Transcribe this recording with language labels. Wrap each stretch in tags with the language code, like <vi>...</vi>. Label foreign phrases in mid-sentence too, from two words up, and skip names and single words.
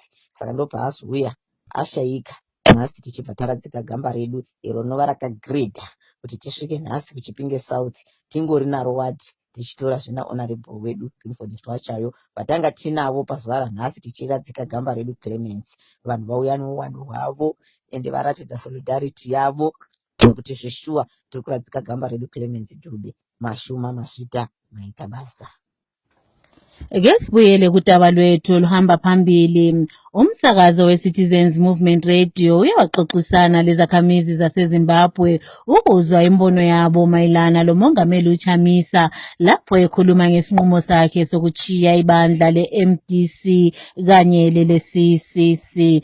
<sn>Saka ndo paazouya ashayika, nhasi tichibva taradzika gamba redu iro rinova rakagredha kuti tisvike nhasi kuChipinge South tingori naro wadi tichitora zvina honorable wedu Clifford Hlwachayo vatanga tinavo pazuva ranhasi tichiradzika gamba redu Clemens. Vanhu vauya nouwandu hwavo ende varatidza solidarity yavo kuti zveshuwa tiri kuradzika gamba redu Clemens Dube. Mashuma masvita maita basa.</sn> <nd>Ake sibuyele kudaba lwethu oluhamba phambili. Umsakazo we-Citizens Movement Radio uyawaxoxisana lezakhamizi zaseZimbabwe ukuzwa imbono yabo mayelana lomongameli uChamisa lapho ekhuluma ngesinqumo sakhe sokuchiya ibandla le-MDC kanye lele-CCC.</nd>